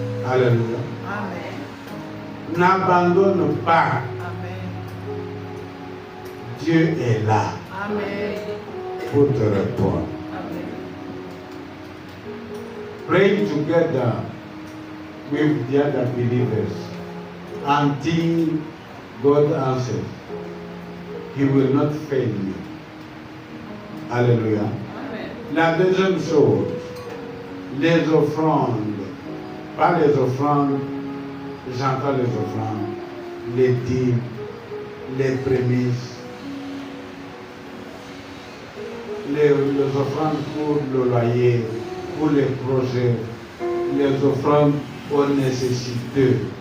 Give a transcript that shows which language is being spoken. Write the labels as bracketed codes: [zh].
[fr] Alléluia. N'abandonne pas. Dieu est là pour te répondre. [en] Pray together with the other believers until God answers. He will not fail you. Alléluia. [fr] La deuxième chose, les offrandes. Pas les offrandes, j'entends les offrandes, les dîmes, les prémices, les offrandes pour le loyer, pour les projets, les offrandes aux nécessiteux.